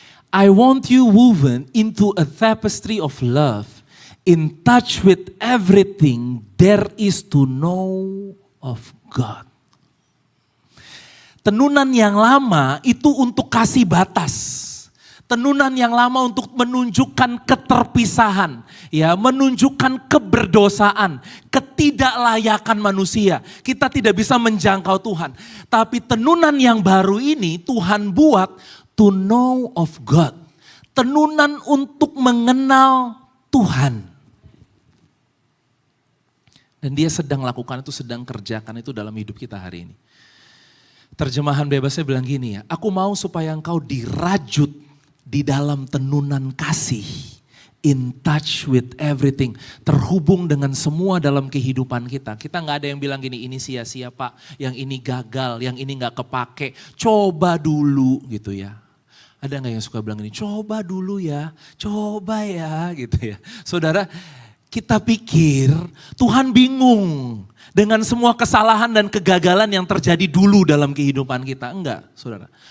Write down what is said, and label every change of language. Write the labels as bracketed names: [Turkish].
[English] I want you woven into a tapestry of love, in touch with everything there is to know of God. [Indonesian] Tenunan yang lama itu untuk kasih batas. Tenunan yang lama untuk menunjukkan keterpisahan, ya, menunjukkan keberdosaan, ketidaklayakan manusia. Kita tidak bisa menjangkau Tuhan. Tapi tenunan yang baru ini Tuhan buat [English] to know of God. [Indonesian] Tenunan untuk mengenal Tuhan. Dan dia sedang lakukan itu, sedang kerjakan itu dalam hidup kita hari ini. Terjemahan bebasnya bilang gini ya, aku mau supaya engkau dirajut di dalam tenunan kasih. [English] In touch with everything. [Indonesian] Terhubung dengan semua dalam kehidupan kita. Kita gak ada yang bilang gini, ini sia-sia Pak, yang ini gagal, yang ini gak kepake. Coba dulu gitu ya. Ada gak yang suka bilang gini, coba dulu ya, coba ya gitu ya. Saudara, kita pikir Tuhan bingung dengan semua kesalahan dan kegagalan yang terjadi dulu dalam kehidupan kita. Enggak saudara.